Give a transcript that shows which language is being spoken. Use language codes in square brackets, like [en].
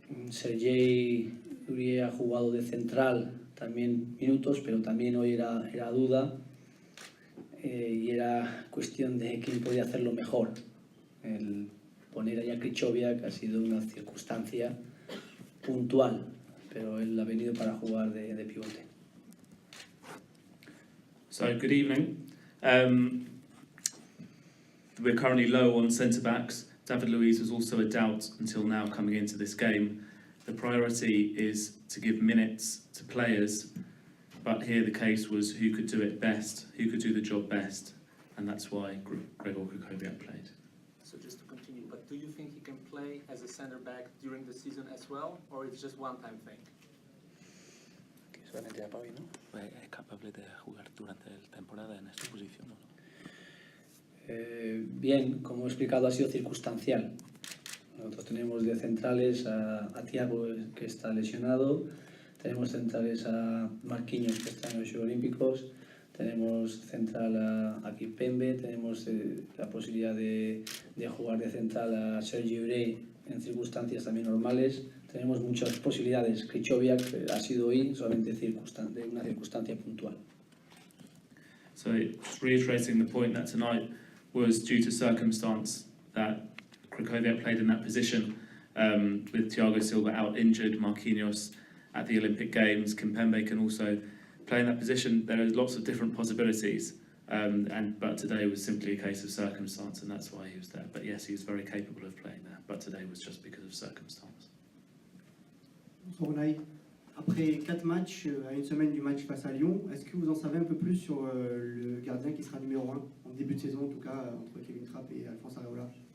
[es] Sergei Aurier ha jugado de central también minutos, pero también hoy era duda y era cuestión de quién podía hacerlo mejor. El poner a Krychowiak ha sido una circunstancia puntual, pero él ha venido para jugar de pivote. [en] So, good evening. We're currently low on centre-backs. David Luiz was also a doubt until now coming into this game. The priority is to give minutes to players, but here the case was who could do it best, who could do the job best, and that's why Gregor Krychowiak played. So just to continue, but do you think he can play as a center back during the season as well, or it's just one-time thing? [es] ¿Es capaz de jugar durante la temporada en esta posición o no? Bien, como he explicado, ha sido circunstancial. Nosotros tenemos de centrales a Thiago, que está lesionado, tenemos centrales a Marquinhos, que está en los Juegos Olímpicos, tenemos central a Kimpembe, tenemos la posibilidad de jugar de central a Sergio Aurier en circunstancias también normales. Tenemos muchas posibilidades. Krychowiak ha sido hoy solamente una circunstancia puntual. [en] So, just reiterating the point that tonight was due to circumstance that Krychowiak played in that position, with Thiago Silva out injured, Marquinhos at the Olympic Games, Kimpembe can also play in that position. There are lots of different possibilities, but today was simply a case of circumstance, and that's why he was there. But yes, he was very capable of playing there, but today was just because of circumstance. [fr] Unai, après 4 matchs, à une semaine du match face à Lyon, est-ce que vous en savez un peu plus sur le gardien qui sera numéro 1, en début de saison en tout cas, entre Kevin Trapp et Alphonse Areola?